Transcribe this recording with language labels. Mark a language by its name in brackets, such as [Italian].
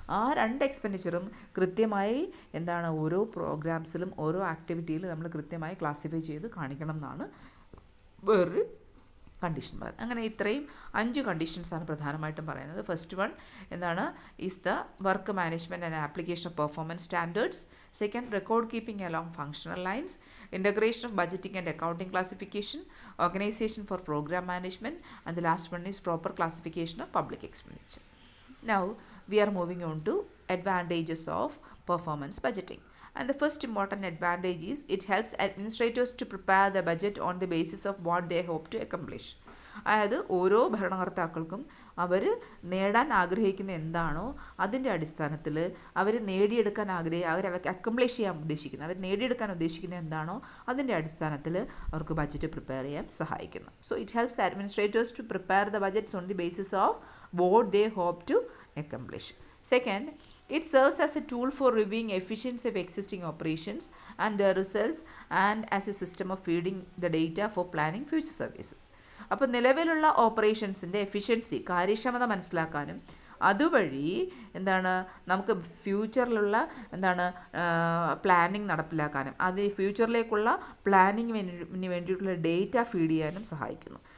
[Malayalam] ആ രണ്ട് എക്സ്പെൻഡിച്ചറും കൃത്യമായി എന്താണ് ഓരോ പ്രോഗ്രാംസിലും ഓരോ ആക്ടിവിറ്റിയിലും നമ്മൾ കൃത്യമായി ക്ലാസിഫൈ ചെയ്ത് കാണിക്കണം എന്നാണ് വേറൊരു കണ്ടീഷൻ പറയുന്നത്. അങ്ങനെ ഇത്രയും 5 കണ്ടീഷൻസാണ് പ്രധാനമായിട്ടും പറയുന്നത്. [English] first one [Malayalam] എന്താണ് [English] Is the work management and application of performance standards. Second, record keeping along functional lines. Integration of budgeting and accounting classification. Organization for program management. And the last one is proper classification of public expenditure. Now we are moving on to advantages of performance budgeting. And the first important advantage is it helps administrators to prepare the budget on the basis of what they hope to accomplish. [Malayalam] അതായത് ഓരോ ഭരണകർത്താക്കൾക്കും അവർ നേടാൻ ആഗ്രഹിക്കുന്ന എന്താണോ അതിൻ്റെ അടിസ്ഥാനത്തിൽ അവർ നേടിയെടുക്കാൻ അവർ accomplish ചെയ്യാൻ ഉദ്ദേശിക്കുന്നത്, അവർ നേടിയെടുക്കാൻ ഉദ്ദേശിക്കുന്ന എന്താണോ അതിൻ്റെ അടിസ്ഥാനത്തിൽ അവർക്ക് ബഡ്ജറ്റ് പ്രിപ്പയർ ചെയ്യാൻ സഹായിക്കുന്നു. [English] So it helps administrators to prepare the budgets on the basis of what they hope to accomplish. Second, it serves as a tool for reviewing efficiency of existing operations and their results and as a system of feeding the data for planning future services. [Malayalam] അപ്പോൾ നിലവിലുള്ള ഓപ്പറേഷൻസിൻ്റെ efficiency, കാര്യക്ഷമത മനസ്സിലാക്കാനും അതുവഴി എന്താണ് നമുക്ക് ഫ്യൂച്ചറിലുള്ള എന്താണ് planning നടപ്പിലാക്കാനും അത് ഫ്യൂച്ചറിലേക്കുള്ള പ്ലാനിങ്ങിന് വേണ്ടിയിട്ടുള്ള ഡേറ്റ ഫീഡ് ചെയ്യാനും സഹായിക്കുന്നു.